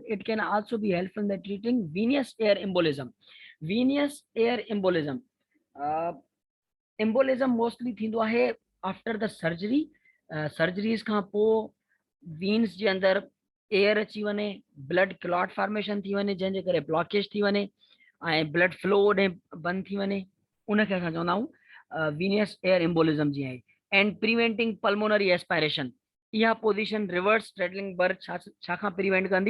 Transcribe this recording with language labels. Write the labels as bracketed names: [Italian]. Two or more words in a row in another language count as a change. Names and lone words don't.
[English] It can also be helpful in the treating venous air embolism। venous air embolism embolism mostly [Sindhi] थींदो आहे [English] after the surgery. [Sindhi] सर्जरीज़ खां पोइ वीन्स जे अंदरि एयर अची वञे, [English] blood clot formation [Sindhi] थी वञे, जंहिंजे करे ब्लॉकेज थी वञे ऐं [English] blood flow [Sindhi] ओॾे बंदि थी वञे, उनखे असां चवंदा आहियूं [English] venous air embolism [Sindhi] जी आहे। [English] and preventing pulmonary aspiration, इहा position reverse straddling berth [Sindhi] छा खां [English] प्रिवेंट कंदी?